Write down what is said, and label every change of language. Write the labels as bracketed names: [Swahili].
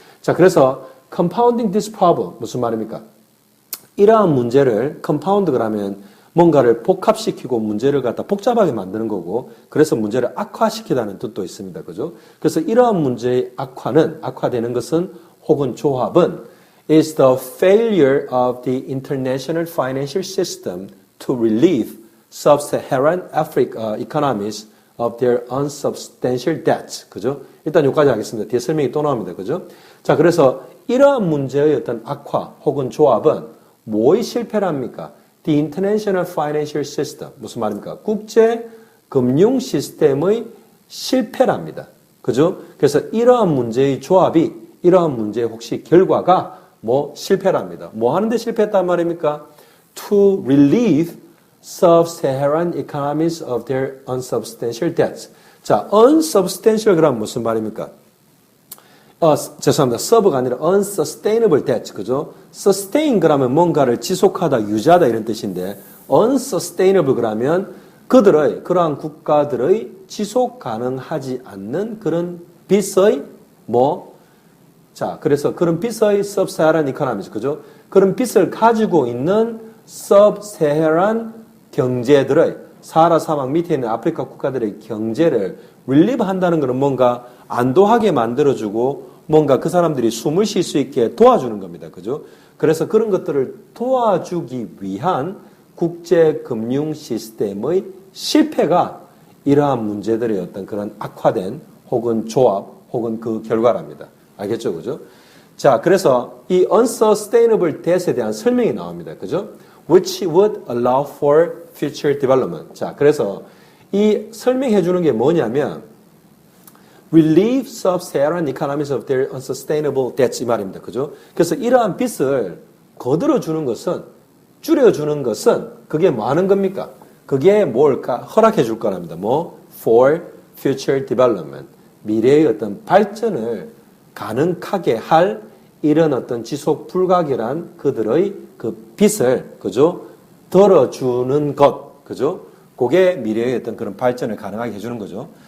[Korean] 자, 그래서 [English] compounding this problem [Korean] 무슨 말입니까? 이러한 문제를 compound 그러면 뭔가를 복합시키고 문제를 갖다 복잡하게 만드는 거고 그래서 문제를 악화시키다는 뜻도 있습니다. 그죠? 그래서 이러한 문제의 악화되는 것은 혹은 조합은 [English] is the failure of the international financial system to relieve sub-Saharan Africa economies of their unsubstantial debts. [Korean] 그죠? 일단 여기까지 하겠습니다. 뒤에 설명이 또 나옵니다. 그죠? 자, 그래서 이러한 문제의 어떤 악화 혹은 조합은 뭐의 실패랍니까? [English] The international financial system. [Korean] 무슨 말입니까? 국제 금융 시스템의 실패랍니다. 그죠? 그래서 이러한 문제의 조합이, 이러한 문제의 혹시 결과가 실패랍니다. 뭐 하는데 실패했단 말입니까? [English] To relieve sub-Saharan economies of their unsubstantial debts. [Korean] 자, unsubstantial 그러면 무슨 말입니까? 죄송합니다. sub가 아니라 [English] unsustainable debt. [Korean] 그죠? sustain 그러면 뭔가를 지속하다, 유지하다 이런 뜻인데 unsustainable 그러면 그러한 국가들의 지속 가능하지 않는 그런 빚의 자, 그래서 그런 빚의 [English] sub-Saharan economies. [Korean] 그죠? 그런 빚을 가지고 있는 sub-Saharan 경제들의 사하라 사막 밑에 있는 아프리카 국가들의 경제를 릴리브 한다는 것은 뭔가 안도하게 만들어주고 뭔가 그 사람들이 숨을 쉴 수 있게 도와주는 겁니다. 그죠? 그래서 그런 것들을 도와주기 위한 국제 금융 시스템의 실패가 이러한 문제들의 어떤 그런 악화된 혹은 조합 혹은 그 결과랍니다. 알겠죠? 그죠? 자, 그래서 이 unsustainable debt에 대한 설명이 나옵니다. 그죠? [English] Which would allow for future development. [Korean] 자, 그래서 이 설명해 주는 게 뭐냐면 [English] relieve sub-Saharan economies of their unsustainable debts [Korean] 이 말입니다. 그죠? 그래서 이러한 빚을 거들어 주는 것은 줄여 주는 것은 그게 뭐 하는 겁니까? 그게 뭘까? 허락해 줄 거랍니다. [English] 뭐 for future development. [Korean] 미래의 어떤 발전을 가능하게 할 이런 어떤 지속 불가결한 그들의 그 빚을 그죠? 덜어주는 것 그죠? 그게 미래의 어떤 그런 발전을 가능하게 해주는 거죠.